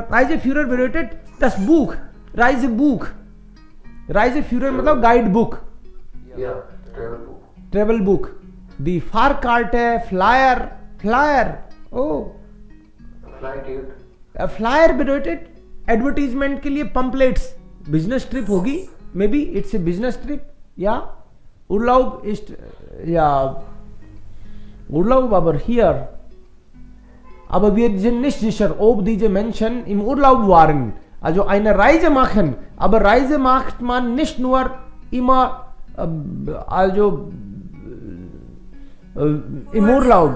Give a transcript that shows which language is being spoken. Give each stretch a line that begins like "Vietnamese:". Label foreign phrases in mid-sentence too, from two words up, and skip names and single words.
German: Reiseführer bedeutet das Buch, Reisebuch.
Hindi: Reiseführer मतलब Guidebook.
German: Ja, Travelbuch. Travelbook. Die Fahrkarte, Flyer. Oh.
English: Flight ticket.
German: Flyer bedeutet
English: advertisement
Hindi: के लिए pamphlets.
English: Business trip
Hindi: होगी.
English: Maybe it's a business trip.
German: Ja. Urlaub ist ja Urlaub aber hier. Aber wir sind nicht sicher, ob diese Menschen im Urlaub waren. Also eine Reise machen. Aber Reise macht man nicht nur immer im Urlaub.